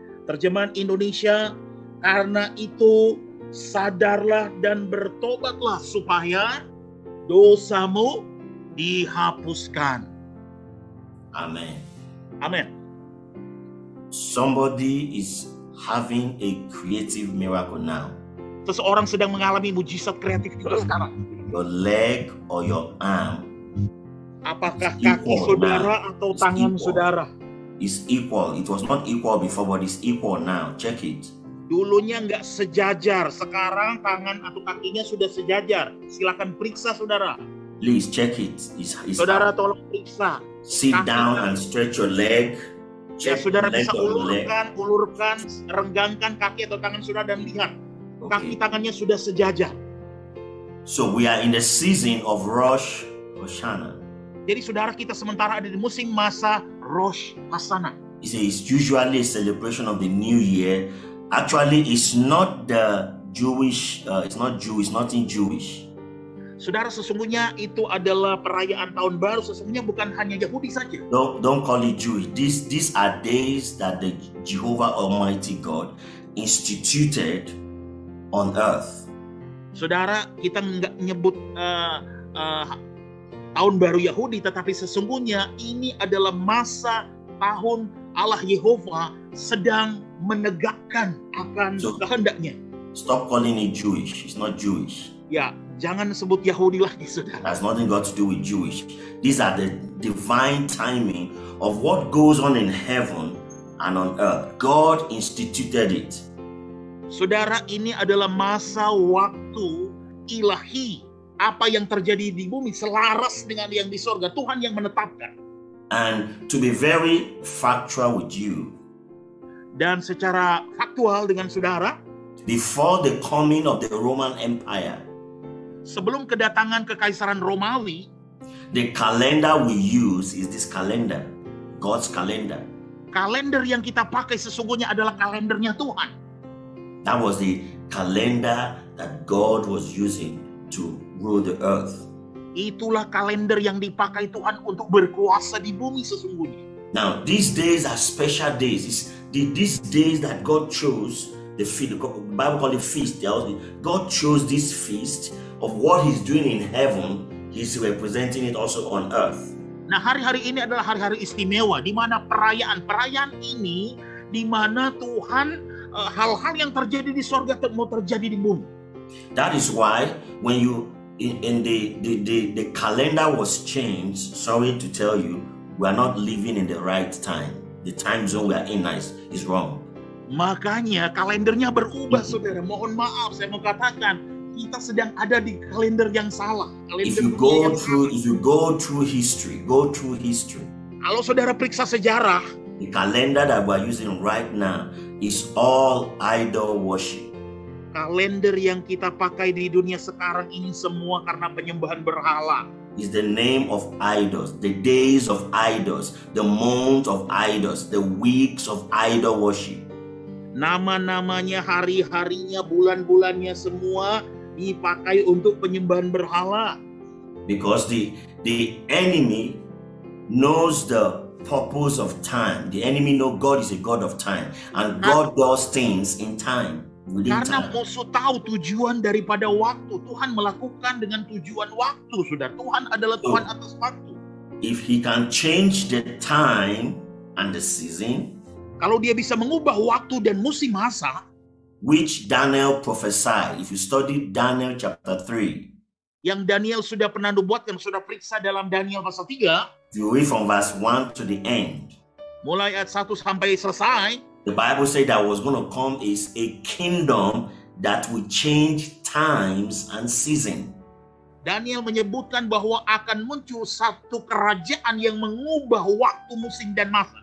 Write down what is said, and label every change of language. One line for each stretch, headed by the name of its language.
Indonesian: Terjemahan Indonesia, karena itu sadarlah dan bertobatlah supaya dosamu dihapuskan. Amen. Amen.
English: Somebody is having a creative miracle now.
Indonesian: Seseorang sedang mengalami mujizat kreatif juga sekarang.
English: Your leg or your arm.
Indonesian: Apakah kaki saudara atau tangan saudara?
English: Is equal. It was not equal before, but it's equal now. Check it.
Indonesian: Dulunya nggak sejajar, sekarang tangan atau kakinya sudah sejajar. Silakan periksa saudara.
English: Please check it.
Indonesian: Saudara tolong periksa.
English: Sit down and stretch your leg.
Indonesian: Ya, saudara bisa ulurkan, renggangkan kaki atau tangan saudara dan lihat. Kaki tangannya sudah sejajar.
English: So we are in the season of Rosh Hashanah.
Indonesian: Jadi saudara, kita sementara ada di musim masa Rosh Hashanah.
English: It's usually a celebration of the new year. Actually, it's not the Jewish. It's not Jewish. Nothing Jewish.
Indonesian: Saudara, sesungguhnya itu adalah perayaan tahun baru. Sesungguhnya bukan hanya Yahudi saja.
English: Don't call it Jewish. These are days that the Jehovah Almighty God instituted on earth.
Indonesian: Saudara, kita nggak nyebut tahun baru Yahudi, tetapi sesungguhnya ini adalah masa tahun Allah Yehova sedang menegakkan akan kehendaknya.
English: Stop calling it Jewish. It's not Jewish.
Indonesian: Ya, jangan sebut Yahudi lagi, saudara.
English: Has nothing got to do with Jewish. These are the divine timing of what goes on in heaven and on earth. God instituted it.
Indonesian: Saudara, ini adalah masa waktu ilahi. Apa yang terjadi di bumi selaras dengan yang di sorga. Tuhan yang menetapkan.
English: And to be very factual with you,
Indonesian: dan secara faktual dengan saudara,
English: before the coming of the Roman Empire,
Indonesian: sebelum kedatangan kekaisaran Romawi,
English: the calendar we use is this calendar, God's calendar.
Indonesian: Kalender yang kita pakai sesungguhnya adalah kalendernya Tuhan.
English: That was the calendar that God was using to rule the earth.
Indonesian: Itulah kalender yang dipakai Tuhan untuk berkuasa di bumi sesungguhnya.
English: Now, these days are special days. These days that God chose, the Bible calls it feast. God chose this feast of what He's doing in heaven. He's representing it also on earth.
Indonesian: Nah, hari-hari ini adalah hari-hari istimewa, di mana perayaan ini, di mana Tuhan hal-hal yang terjadi di sorga mau terjadi di bumi.
English: That is why when you in the calendar was changed. Sorry to tell you, we are not living in the right time. The time zone we are in is wrong.
Indonesian: Makanya kalendernya berubah, saudara. Mohon maaf, saya mau katakan kita sedang ada di kalender yang salah.
English: If you go through history.
Indonesian: Kalau saudara periksa sejarah,
English: the calendar that we are using right now is all idol worship.
Indonesian: Kalender yang kita pakai di dunia sekarang ini semua karena penyembahan berhala.
English: Is the name of idols, the days of idols, the month of idols, the weeks of idol worship.
Indonesian: Nama-namanya, hari-harinya, bulan-bulannya semua dipakai untuk penyembahan berhala.
English: Because the enemy knows the purpose of time. The enemy knows God is a God of time, and God does things in time.
Indonesian: Karena musuh tahu tujuan daripada waktu. Tuhan melakukan dengan tujuan waktu, saudara. Tuhan adalah Tuhan atas waktu.
English: If He can change the time and the season,
Indonesian: kalau Dia bisa mengubah waktu dan musim masa,
English: which Daniel prophesied. If you study Daniel chapter 3,
Indonesian: yang Daniel sudah pernah nubuatkan, sudah periksa dalam Daniel pasal 3.
English: You read from verse 1 to the end.
Indonesian: Mulai ayat 1 sampai selesai.
English: The Bible said that was going to come is a kingdom that will change times and season.
Indonesian: Daniel menyebutkan bahwa akan muncul satu kerajaan yang mengubah waktu, musim dan masa.